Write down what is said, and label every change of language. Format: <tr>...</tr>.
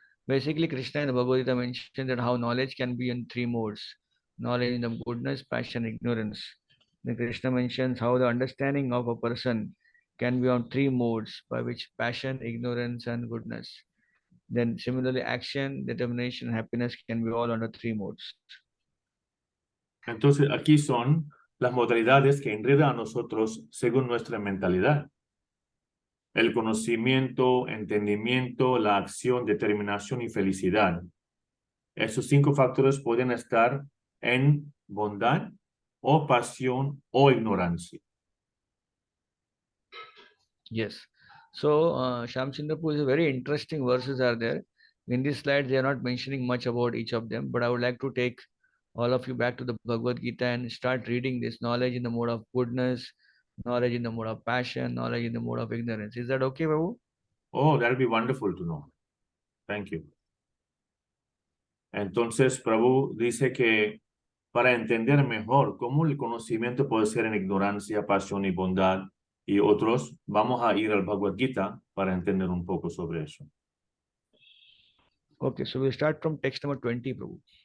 <en>Basically, Krishna in the Bhagavad Gita mentioned that how knowledge can be in three modes: knowledge in the goodness, passion, ignorance. Then Krishna mentions how the understanding of a person can be on three modes, by which passion, ignorance, and goodness. Then similarly, action, determination, and happiness can be all under three modes.</en> <es>Entonces, aquí son las modalidades que enredan a nosotros según nuestra mentalidad. El conocimiento, entendimiento, la acción, determinación y felicidad. Esos 5 factores pueden estar en bondad o pasión o ignorancia.</es> <en>Yes. So, Shyam Sundarpur is very interesting verses are there. In this slide, they are not mentioning much about each of them, but I would like to take all of you back to the Bhagavad Gita and start reading this knowledge in the mode of goodness, knowledge in the mode of passion, knowledge in the mode of ignorance. Is that okay, Babu? Oh, that'll be wonderful to know. Thank you.</en> <es>Entonces, Prabhu dice que para entender mejor cómo el conocimiento puede ser en ignorancia, pasión y bondad y otros, vamos a ir al Bhagavad Gita para entender un poco sobre eso.</es> <en>Okay, so we'll start from text number 20, Prabhu.</en>